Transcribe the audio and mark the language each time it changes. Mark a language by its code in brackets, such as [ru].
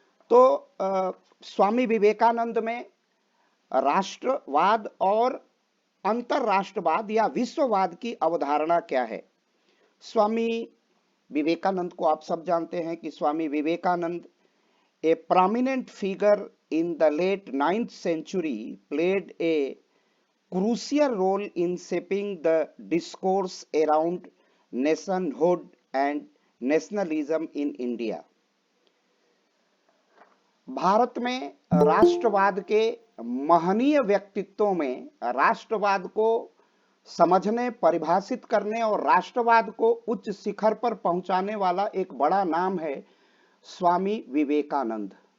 [hi] तो स्वामी विवेकानंद में राष्ट्रवाद और अंतरराष्ट्रवाद या विश्ववाद की अवधारणा क्या है। स्वामी विवेकानंद को आप सब जानते हैं कि [en] Swami Vivekananda a prominent figure in the late 9th century played a crucial role in shaping the discourse around nationhood and nationalism in India। [hi] Bharat में राष्ट्रवाद के महनीय व्यक्तित्वों में राष्ट्रवाद को समझने, परिभाषित करने और राष्ट्रवाद को उच्च शिखर पर पहुंचाने वाला एक बड़ा नाम है स्वामी विवेकानंद।